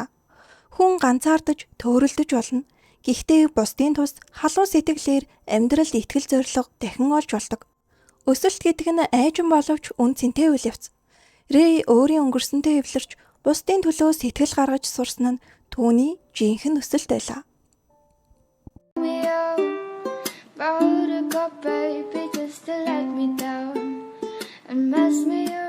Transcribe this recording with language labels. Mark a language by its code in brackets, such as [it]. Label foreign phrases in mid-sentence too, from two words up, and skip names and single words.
[mn] Хүн ганцаардаж, төөрөлдөж болно. Гэхдээ бусдын тус халуун сэтгэлээр амьдралд итгэл зориг дахин олж болдог. Өсөлт гэдэг нь айжин боловч үн цэнтэй үйл явц. Рэй өөрийн өнгөрсөнтэй эвлэрч бусдын төлөө сэтгэл гаргаж сурсан нь түүний жинхэнэ өсөлт байлаа. [en] Borrowed a cup, baby, just to let me down and mess me